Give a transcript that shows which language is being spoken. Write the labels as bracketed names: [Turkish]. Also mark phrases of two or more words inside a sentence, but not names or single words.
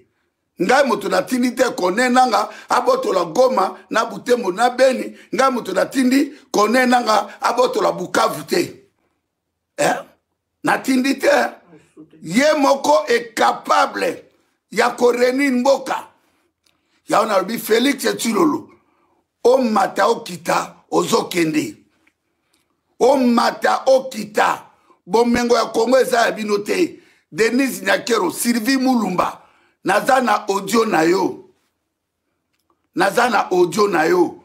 [Lingala] Ngai moto na tindi te kone nanga abotola Goma na Butembo na Beni. Ngai moto na tindi kone nanga abotola Bukavu te. Na tindi te. Ye moko [French] est capable [Lingala] ya koreni mboka. Ya [French] on a dit [Lingala] Félix Tshilolo. O mata o kita ozokende. O mata o kita. Bomengo ya Congo eza ya bino te. Denise Nyakero, Sylvie Mulumba. Nazana audio na yo. Nazana audio na yo.